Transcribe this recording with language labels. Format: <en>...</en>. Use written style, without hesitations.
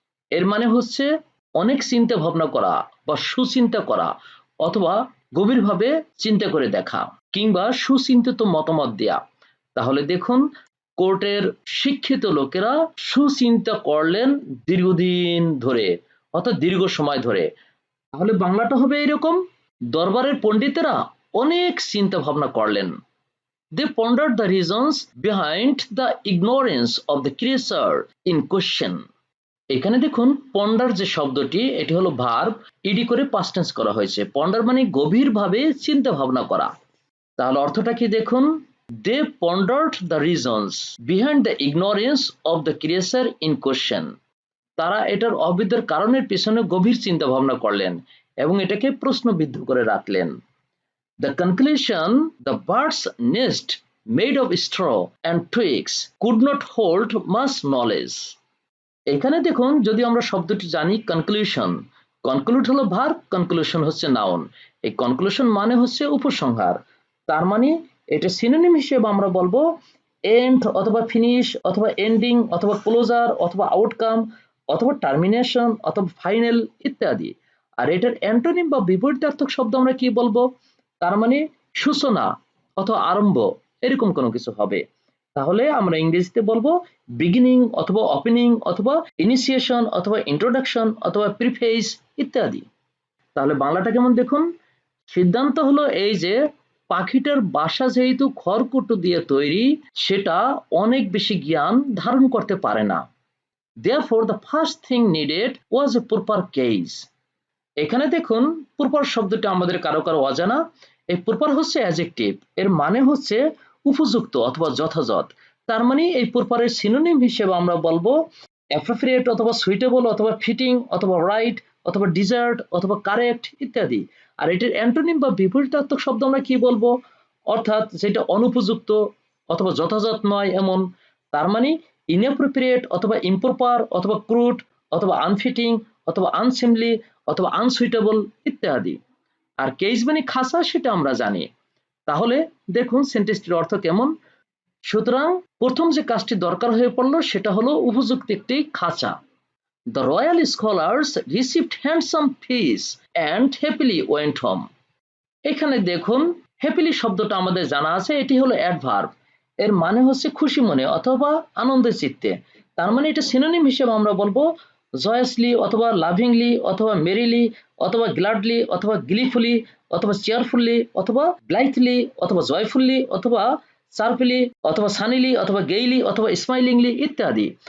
<bn>এর মানে হচ্ছে অনেক চিন্তা ভাবনা করা বা সুচিন্তা করা অথবা গভীরভাবে চিন্তা করে দেখা কিংবা সুচিন্তিত মতামত দেয়া। তাহলে দেখুন কোর্টের শিক্ষিত লোকেরা সুচিন্তা করলেন দীর্ঘদিন ধরে অর্থাৎ দীর্ঘ সময় ধরে। তাহলে বাংলাটা হবে এরকম, দরবারের পণ্ডিতেরা অনেক চিন্তা ভাবনা করলেন।</bn> <en>They pondered the reasons behind the ignorance of the creature in question.</en> <bn>এখানে দেখুন পন্ডার যে শব্দটি এটি হলো ভার্ব, ইডি করে পাস্ট টেন্স করা হয়েছে। পন্ডার মানে গভীরভাবে চিন্তা ভাবনা করা। তাহলে অর্থটা কি দেখুন,</bn> <en>they pondered the reasons behind the ignorance of the creature in question.</en> <bn>তারা এটার অবিদ্যার কারণের পিছনে গভীর চিন্তা ভাবনা করলেন এবং এটাকে প্রশ্নবিদ্ধ করে রাখলেন।</bn> <en>The conclusion, the bird's nest made of straw and twigs could not hold much knowledge.</en> <bn>এখানে দেখুন যদি আমরা শব্দটি জানি কনক্লুশন, কনক্লুড হলো ভার্ব, কনক্লুশন হচ্ছে নাউন। এই কনক্লুশন মানে হচ্ছে উপসংহার। তার মানে এটা সিনোনিম হিসেবে আমরা বলবো এন্ড অথবা ফিনিশ অথবা এন্ডিং অথবা ক্লোজার অথবা আউটকাম অথবা টার্মিনেশন অথবা ফাইনাল ইত্যাদি। আর এটার অ্যান্টোনিম বা বিপরীতার্থক শব্দ আমরা কি বলবো, তার মানে সূচনা অথবা আরম্ভ এরকম কোনো কিছু হবে। তাহলে আমরা ইংরেজিতে বলবো বিগিনিং অথবা ওপেনিং অথবা ইনিশিয়েশন অথবা ইন্ট্রোডাকশন অথবা প্রিফেস ইত্যাদি। তাহলে বাংলাটা কেমন দেখুন, সিদ্ধান্ত হলো এই যে পাখিটার বাসা যেহেতু খড়কুটো দিয়ে তৈরি সেটা অনেক বেশি জ্ঞান ধারণ করতে পারে না।</bn> <en>Therefore the first thing needed was a proper cage.</en> <bn>এখানে দেখুন প্রপার শব্দটা আমাদের কারো কারো অজানা। এই প্রপার হচ্ছে অ্যাডজেক্টিভ, এর মানে হচ্ছে উপযুক্ত অথবা যথাযথ। তার মানে এই প্রপারের সিনোনিম হিসেবে আমরা বলবো অ্যাপ্রোপ্রিয়েট অথবা সুইটেবল অথবা ফিটিং অথবা রাইট অথবা ডিজার্ট অথবা কারেক্ট ইত্যাদি। আর এটির অ্যান্টোনিম বা বিপরীতার্থক শব্দ আমরা কি বলবো, অর্থাৎ যেটা অনুপযুক্ত অথবা যথাযথ নয় এমন। তার মানে ইনঅ্যাপ্রোপ্রিয়েট অথবা ইমপ্রপার অথবা ক্রুড অথবা আনফিটিং অথবা আনসিমলি অথবা আনসুইটেবল ইত্যাদি। আর কেজ মানে খাসা, সেটা আমরা জানি। তাহলে দেখুন সেন্টেন্সটির অর্থ কেমন। সুতরাং প্রথম যে কাজটি দরকার হয়ে পড়লো সেটা হলো উপযুক্ত একটি খাঁচা।</bn> <en>The royal scholars received handsome fees and happily went home.</en> <bn>এখানে দেখুন হ্যাপিলি শব্দটা আমাদের জানা আছে, এটি হলো অ্যাডভার্ব। এর মানে হচ্ছে খুশি মনে অথবা আনন্দের চিত্তে। তার মানে এটা সিনোনিম হিসেবে আমরা বলবো জয়াসলি অথবা লাভিংলি অথবা মেরিলি অথবা গ্ল্যাডলি অথবা গ্লিফুলি অথবা চেয়ারফুলি অথবা ব্লাইথলি অথবা জয়ফুল্লি অথবা চারফুলি অথবা সানিলি অথবা গেইলি অথবা স্মাইলিংলি ইত্যাদি।</bn>